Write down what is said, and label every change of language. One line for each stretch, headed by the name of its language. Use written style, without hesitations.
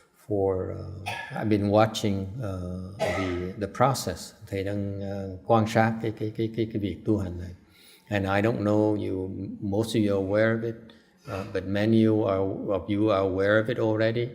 English: I've been watching the process.
Vietnamese: Thầy đang quan sát cái việc tu hành này.
English: And I don't know most of you are aware of it, but many of you are aware of it already.